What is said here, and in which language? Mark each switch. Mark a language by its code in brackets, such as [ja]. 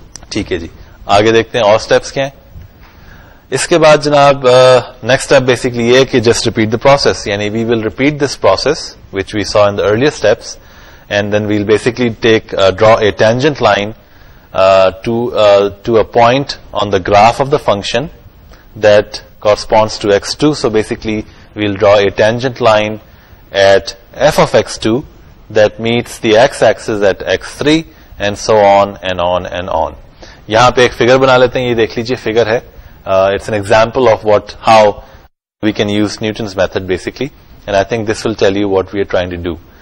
[ur] ٹھیک ہے جی, آگے دیکھتے ہیں اور اسٹیپس کیا ہیں. اس کے بعد جناب نیکسٹ اسٹیپ بیسکلی یہ کہ [en] Just repeat the process, یعنی we will repeat this process which we saw in the earlier steps, and then we'll basically draw a tangent line to a point on the graph of the function that corresponds to x2. So basically we'll draw a tangent line at f of x2 that meets the x-axis at x3 and so on and on and on. [ur] یہاں پہ ایک figure بنا لیتے ہیں, یہ دیکھ لیجئے figure ہے. [en] It's an example of how we can use Newton's method basically, and I think this will tell you what we are trying to do.